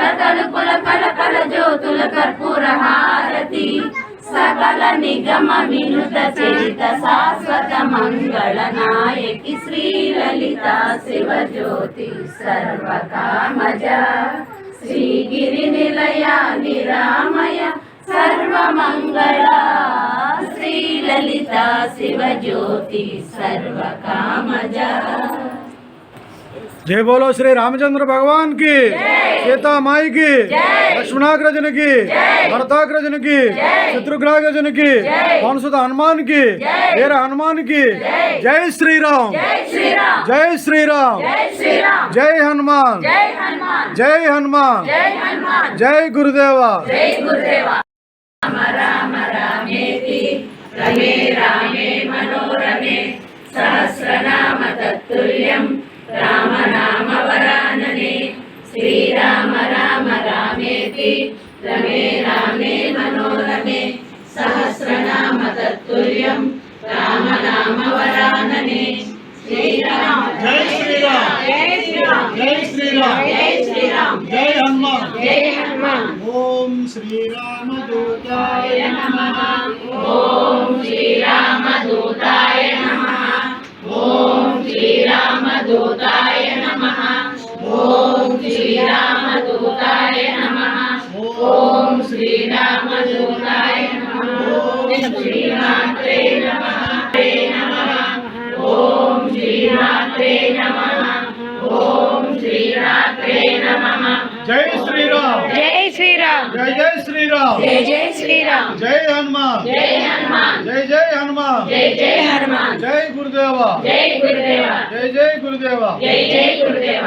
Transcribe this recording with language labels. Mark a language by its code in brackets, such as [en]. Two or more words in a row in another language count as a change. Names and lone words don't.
[te] తలుపుల కలకల జ్యోతుల కర్పూర హారతి సకల నిగమ వినుత చరిత శాశ్వత మంగళ నాయకి శ్రీలలిత శివజ్యోతి సర్వకామజ శ్రీగిరి నిలయ నిరామయ సర్వమంగళ శ్రీలలిత శివజ్యోతి సర్వకామజ। [hi] जय बोलो श्री रामचंद्र भगवान की, सीता माई की, लक्ष्मणाग्रजन की, भरताग्रजन की, शत्रुघ्नाग्रजन की, पवनसुत हनुमान की, वीर हनुमान की। जय श्री राम, जय श्री राम, जय हनुमान, जय हनुमान, जय गुरुदेवा। [sa] राम राम रामेति रमे रामे मनोरमे सहस्रनाम तत्तुल्यं राम नाम वरानने। श्रीराम राम रामेति रमे रामे मनोरमे सहस्रनाम तत्तुल्यं राम नाम वरानने। श्रीराम [hi] जय श्री राम, जय श्री राम, जय श्री राम, जय श्री राम, जय हनुमान, जय हनुमान। [sa] ओम श्री राम दूताय नमः, ओम श्री राम दूताय नमः, ओम श्री राम दूताय नमः, ओम श्री राम दूताय नमः, ओम श्री राम दूताय नमः, ओम श्री मात्रे नमः, ओम श्री मात्रे नमः, ओम श्री मात्रे नमः। [hi] जय श्री राम, जय श्री राम, जय जय श्री राम, जय जय श्री राम, जय हनुमान, जय हनुमान, जय जय हनुमान, जय जय हनुमान, जय गुरुदेवा, जय गुरुदेवा, जय जय गुरुदेवा। जय जय गुरुदेवा।